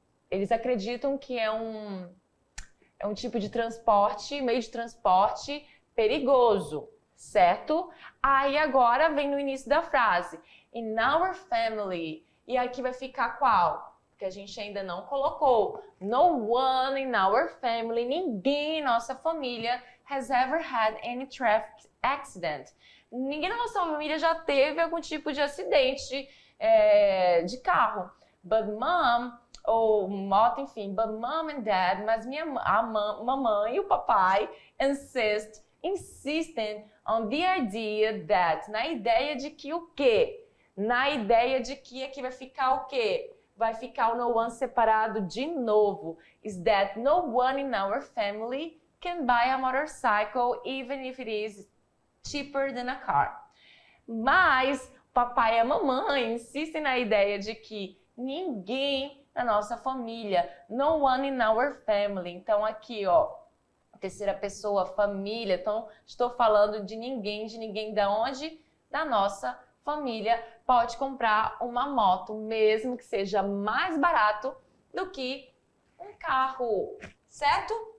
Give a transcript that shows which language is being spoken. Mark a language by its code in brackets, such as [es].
[pt] Eles acreditam que é um tipo de transporte, meio de transporte perigoso, certo? Aí agora vem no início da frase. [en] In our family. [pt] E aqui vai ficar qual? Que a gente ainda não colocou. [en] No one in our family, [pt] ninguém em nossa família [en] has ever had any traffic accident. [pt] Ninguém na nossa família já teve algum tipo de acidente de carro. But mom, ou moto, enfim, [en] but mom and dad, [pt] mas a mamãe e o papai insistem [en] on the idea that, [pt] na ideia de que o quê? Na ideia de que aqui vai ficar o quê? Vai ficar o no one separado de novo. [en] Is that no one in our family can buy a motorcycle even if it is cheaper than a car. [pt] Mas papai e a mamãe insistem na ideia de que ninguém na nossa família, [en] no one in our family. [pt] Então aqui, ó, terceira pessoa, família. Então estou falando de ninguém da onde? Da nossa família pode comprar uma moto, mesmo que seja mais barato do que um carro, certo?